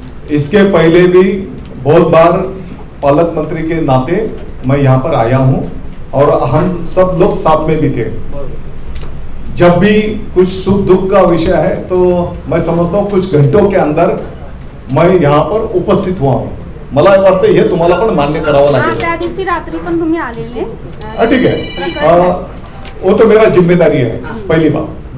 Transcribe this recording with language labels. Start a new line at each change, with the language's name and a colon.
Hindi: इसके पहले भी बहुत बार पालक मंत्री के नाते मैं यहाँ पर आया हूँ और हम सब लोग साथ में भी थे। जब भी कुछ सुख दुख का विषय है तो मैं समझता हूँ कुछ घंटों के अंदर मैं यहाँ पर उपस्थित हुआ हूँ।
Marathi: मला वाटतं हे तुम्हाला पण मान्य करावं लागेल। त्या दिवशी रात्री पण तुम्ही आलेले।
Hindi: ठीक है, वो तो मेरा जिम्मेदारी है, पहली बात।